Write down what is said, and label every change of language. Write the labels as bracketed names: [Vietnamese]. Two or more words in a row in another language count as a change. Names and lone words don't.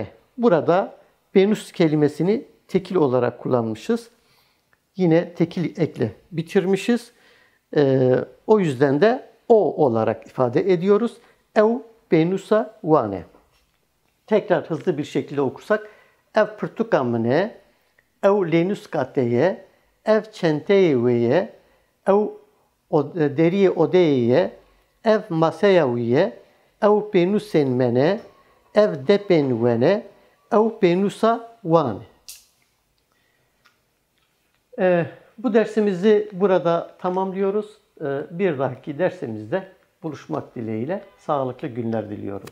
[Turkish] Burada benus kelimesini tekil olarak kullanmışız. Yine tekil ekle bitirmişiz. O yüzden de o olarak ifade ediyoruz. [Kurdish] Ev benusavane. [Turkish] Tekrar hızlı bir şekilde okursak. [Kurdish] Ev pırtukamne. Ev lenuskateye. Ev çenteyeveye. Ev deriye odeyeye. Ev masayaviye. Ev benusen mene. Ev depen vene. Ev benusa vane. [Turkish] Bu dersimizi burada tamamlıyoruz. Bir dahaki dersimizde buluşmak dileğiyle sağlıklı günler diliyorum.